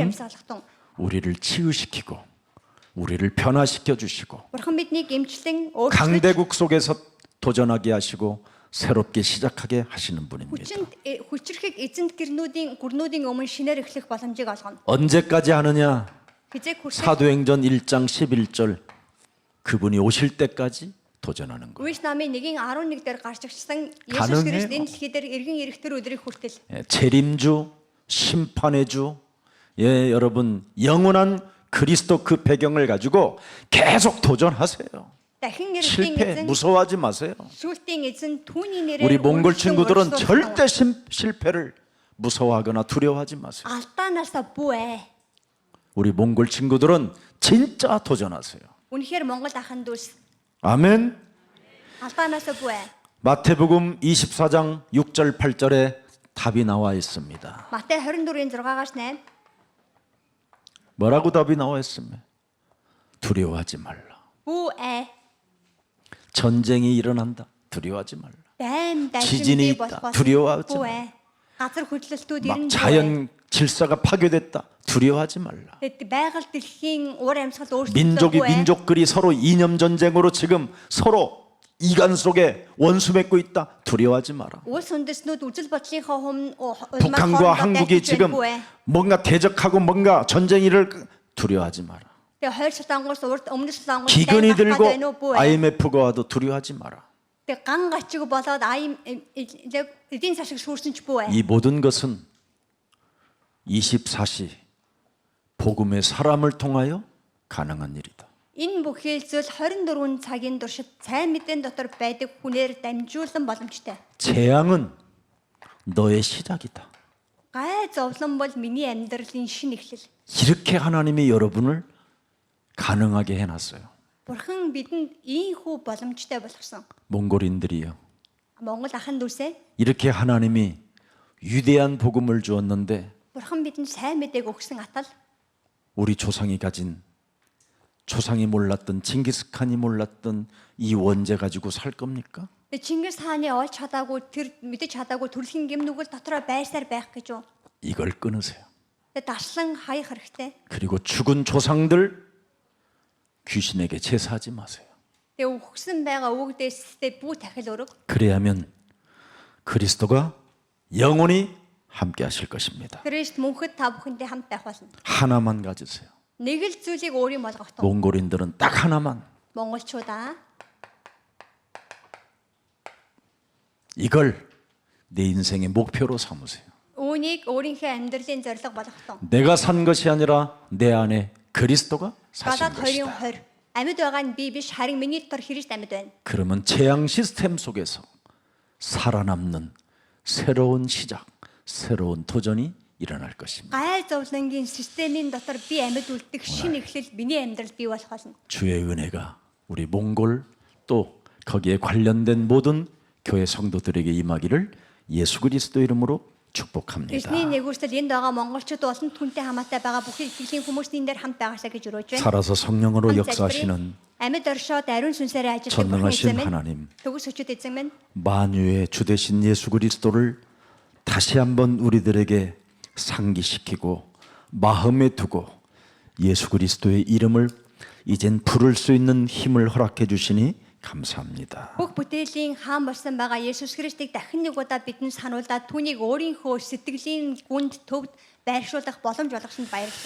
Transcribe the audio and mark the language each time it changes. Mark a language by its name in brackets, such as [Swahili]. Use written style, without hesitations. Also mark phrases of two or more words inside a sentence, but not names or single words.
[Mongolian] үгээр амьсгалахтун. [Korean] 우리를 치유시키고 우리를 변화시켜 주시고 [Mongolian] Бурхан биднийг эмчлэн өөрчлөж [Korean] 강대국 속에서 도전하게 하시고 새롭게 시작하게 하시는 분입니다. [Mongolian] хүчрэхэг эзэнт гүрнүүдийн өмнө шинээр эхлэх боломжийг олгоно. [Korean] 언제까지 하느냐? [Mongolian] Хизээ хүртэл [Korean] 사도행전 1장 11절 그분이 오실 때까지 도전하는 거예요. [Mongolian] Үгс намын 1:11 дээр гарч ирсэн Есүс [Korean] 가능해요. [Mongolian] Христ энэ дэлхий дээр эргэн ирэх тэр өдрийг хүртэл [Korean] 재림주, 심판의 주, 여러분 영원한 그리스도 그 배경을 가지고 계속 도전하세요. [Mongolian] дахин ирэх [Korean] 실패 [Mongolian] эзэн [Korean] 무서워하지 마세요. [Mongolian] сүлтийн эзэн түүний нэрээр [Korean] 우리 몽골 친구들은 [Mongolian] өөрчлөлт [Korean] 절대 실패를 무서워하거나 두려워하지 마세요. [Mongolian] алдаанаасаа бүэ. [Korean] 우리 몽골 친구들은 진짜 도전하세요. [Mongolian] Үнэхээр Монгол ахын дүүс [Korean] 아멘. [Mongolian] алдаанаасаа бүэ. [Korean] 마태복음 24장 6절 8절에 답이 나와 있습니다. [Mongolian] Матай 24-ийн 6-аас 8. [Korean] 뭐라고 답이 나와 있습니까? 두려워하지 말라. [Mongolian] Бүэ. [Korean] 전쟁이 일어난다. 두려워하지 말라. [Mongolian] Байн [Korean] 지진이 [Mongolian] дайчин [Korean] 있다. 두려워하지 [Mongolian] бүэ. [Korean] 말라. [Mongolian] Газар хөдлөлтүүд [Korean] 막 [Mongolian] ирнэ. [Korean] 자연 질서가 파괴됐다. 두려워하지 말라. [Mongolian] байгаль дэлхийн уур амьсгал [Korean] 민족이 [Mongolian] өөрчлөгдөж [Korean] 민족끼리 서로 이념 전쟁으로 지금 서로 이간 속에 원수 맺고 있다. 두려워하지 마라. [Mongolian] Улс үндэстнүүд үжил бодлынхаа [Korean] 북한과 한국이 지금 뭔가 대적하고 뭔가 전쟁 일을 두려워하지 마라. [Mongolian] Тэгээ хойр Солонгоос өмнөд Солонгоос [Korean] 기근이 들고 IMF IMF가 와도 두려워하지 마라. [Mongolian] Тэгээ ган гачиг болоод эдийн засаг сүрсэн ч бүү. [Korean] 이 모든 것은 24시 복음의 사람을 통하여 가능한 일이다. [Mongolian] Энэ бүхэл зүйл 24 цагийн туршид сайн мэдэн дотор байдаг хүнээр дамжуулан боломжтой. [Korean] 재앙은 너의 시작이다. [Mongolian] Гай зовлон бол миний амьдралын шинэ эхлэл. [Korean] 이렇게 하나님이 여러분을 가능하게 해놨어요. [Mongolian] Бурхан бидэнд ийхүү боломжтой болгосон. [Korean] 몽골인들이요. [Mongolian] Монгол ахын дүүсээ [Korean] 이렇게 하나님이 위대한 복음을 주었는데 [Mongolian] Бурхан бидэнд сайн мэдээг өгсөн атал [Korean] 우리 조상이 가진 조상이 몰랐던 징기스칸이 몰랐던 이 원죄 가지고 살 겁니까? [Mongolian] Чингис хааны олж чадаагүй тэр мэдэж чадаагүй төрөлхийн гэмнүгэл дотроо байсаар байх гэж юу? [Korean] 이걸 끊으세요. [Mongolian] Дарслан хаях хэрэгтэй. [Korean] 그리고 죽은 조상들 귀신에게 제사하지 마세요. [Mongolian] Тэгээ өгсөн байгаа өвгдөөстэй бүү тахил өрөг. [Korean] 그래야면 그리스도가 영원히 함께 하실 것입니다. [Mongolian] Христ мөнхөд та бүхэндээ хамт байх болно. [Korean] 하나만 가지세요. [Mongolian] Нэг л зүйлийг өөрийн болгох тун. [Korean] 몽골인들은 딱 하나만. [Mongolian] Монголчуудаа [Korean] 이걸 내 인생의 목표로 삼으세요. [Mongolian] үүнийг өөрийнхөө амьдралын зорилго болгох тун. [Korean] 내가 산 것이 아니라 내 안에 그리스도가 사신 [Mongolian] Гадаад хоёрын [Korean] 것이다. 20. [Mongolian] Амьд байгаа нь би биш харин миний дотор Христ амьд байна. [Korean] 그러면 재앙 시스템 속에서 살아남는 새로운 시작, 새로운 도전이 일어날 것입니다. [Mongolian] Гай зовлонгийн системийн дотор би амьд үлдэх шинэ эхлэл миний амьдрал бий болох болно. [Korean] 주의 은혜가 우리 몽골 또 거기에 관련된 모든 교회 성도들에게 임하기를 예수 그리스도 이름으로 축복합니다. [Mongolian] Крисний нэгүсэл энд байгаа монголчууд болон түнтэй хамаатай байгаа бүх итгэлийн хүмүүсийн дээр хамт байгаасаа гэж өрөөж байна. [Korean] 살아서 성령으로 역사하시는 [Mongolian] амьд оршоод ариун сүнсээрээ ажилладаг [Korean] 전능하신 [Mongolian] бурхан [Korean] 하나님, [Mongolian] төгс өчөд эзэн минь [Korean] 만유의 주 되신 예수 그리스도를 다시 한번 우리들에게 상기시키고 마음에 두고 예수 그리스도의 이름을 이젠 부를 수 있는 힘을 허락해 주시니 감사합니다. [Mongolian] бүх бүтээлийн хаан болсон байгаа Есүс Христийг дахин нэг удаа бидэнд сануулаад түүнийг өөрийнхөө сэтгэлийн гүнд төвд байршуулах боломж болгосонд баярлалаа.